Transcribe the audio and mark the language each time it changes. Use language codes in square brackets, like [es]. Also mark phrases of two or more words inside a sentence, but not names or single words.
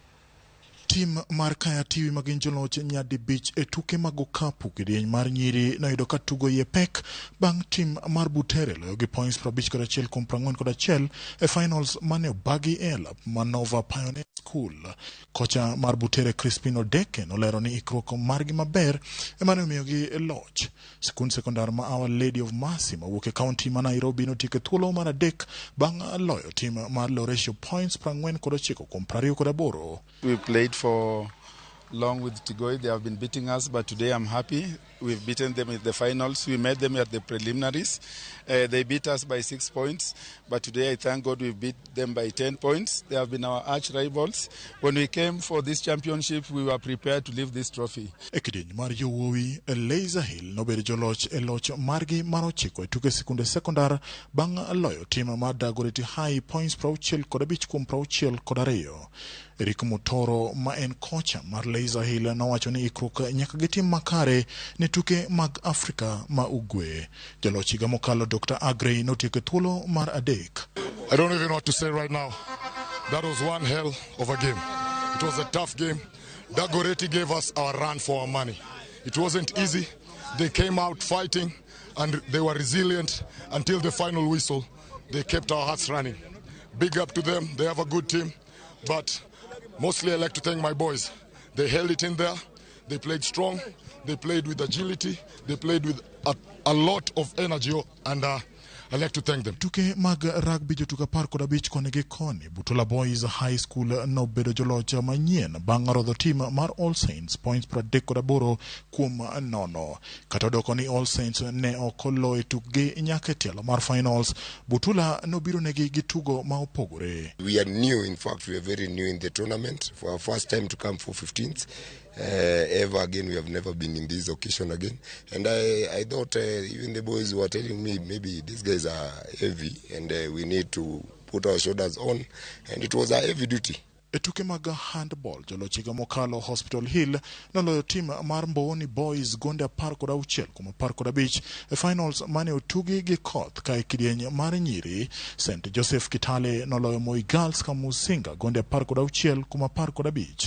[luo] Tim mar Kaya TV magin joloch nyadi bich e tuke mag okapu kidieny mar nyiri noyudo ka tugo ye pek bang' tim mar Butere loyo gi points 51 kuom 41 e finals mane obagi e alap Manova Pioneer School. Kocha mar Butere Crispino Deke nolero ni ikruok margi maber emane omiyogi loch. Skund sekondar ma Our Lady of Mercy mawuok e kaunti ma Nairobi notieko thuolo mar adek bang' loyo tim mar Loresho points 49 kuom 28. [en] We played for long with Tigoi. They have been beating us, but today I'm happy. We've beaten them in the finals. We met them at the preliminaries. They beat us by 6 points, but today I thank God we beat them by 10 points. They have been our arch rivals. When we came for this championship, we were prepared to lift this trophy. [luo] Ekideny mar yowuowi Laser Hill nobedo joloch e loch margi mar 9 e tuke sikunde sekondar bang' loyo tim mar Dagoretti High points 65 kuom 62. Eric Mutoro ma en kocha mar Laser Hill nowacho ni ikruok nyaka gi tim makare ne tuke mag Afrika ma Ugwe. Jaloch higa mokalo Dr. Agrey notieko thuolo mar adek. [en] I don't even know what to say right now. That was one hell of a game. It was a tough game. Dagoretti gave us our run for our money. It wasn't easy. They came out fighting and they were resilient until the final whistle. They kept our hearts running. Big up to them. They have a good team. But mostly I like to thank my boys. They held it in there. They played strong. They played with agility. They played with a lot of energy, and I like to thank them. [luo] Tuke mag rugby jotuka 15 koni gi koni. Butula Boys High School nobedo joloch manyien bang' rodho tim mar All Saints points 38 kuom 0. Kata odoko ni All Saints ne okolo e tukgi nyaka tielo mar finals, Butula nobiro negi gi tugo ma opogore. [en] We are new, in fact we are very new in the tournament. For our first time to come for 15th. Ever again, we have never been in this occasion again, and I thought even the boys were telling me maybe these guys are heavy and we need to put our shoulders on, and it was a heavy duty. [luo] E tuke mag handball joloch higa mokalo Hospital Hill noloyo tim mar Mboni Boys gonde 16 kuom 15 e finals mane otugi gi Koth ka e kidieny mar nyiri. St. Joseph Kitale noloyo Moi Girls ka Musinga gonde 16 kuom 15.